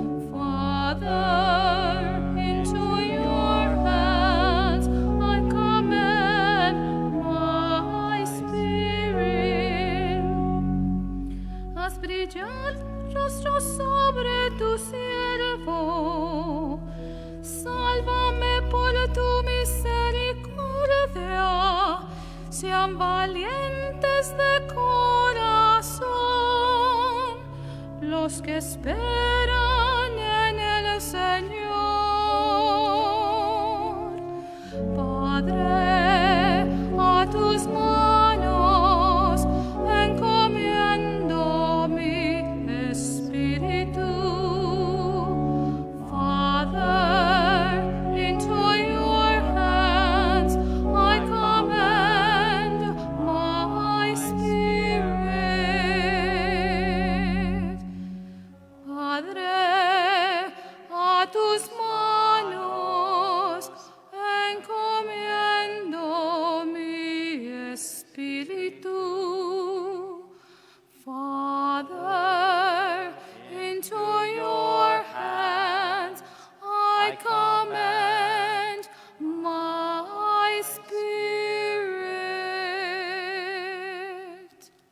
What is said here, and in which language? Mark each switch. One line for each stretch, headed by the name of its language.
English: Father, into your hands I commend my spirit.
Spanish: Haz brillar rostro sobre tu siervo. Sálvame por tu misericordia. Sean valientes de corazón los que esperan en el Señor. Padre, a tus manos encomiendo mi espíritu.
English: Father, into your hands I commend my spirit.
Spanish: Padre, a tus manos encomiendo mi espíritu.
English: Father, into your hands I commend my spirit.